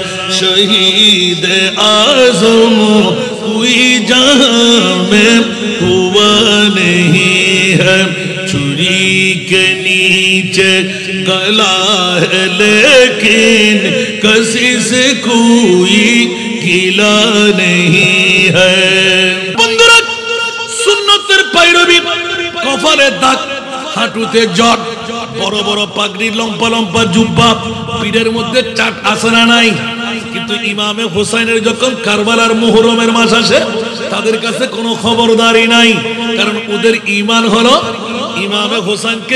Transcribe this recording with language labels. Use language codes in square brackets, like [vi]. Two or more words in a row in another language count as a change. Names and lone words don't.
[ur] شہید اعظم کوئی جہاں میں ہوا نہیں ہے، چھری کے نیچے گلا ہے لیکن کسی سے کوئی گلا نہیں ہے، [bn] بندرا সুন্নতের পায়রবি কপালে দাগ হাঁটুতে জট বড় বড় পাগড়ি লম্বা লম্বা জুব্বা পিঠের মধ্যে চাট আছে না নাই কিন্তু ইমামে হোসেনের যখন কারবালার মুহররমের মাস আসে তাদের কাছে কোনো খবরদারি নাই কারণ ওদের ঈমান হলো ইমামে হোসেনকে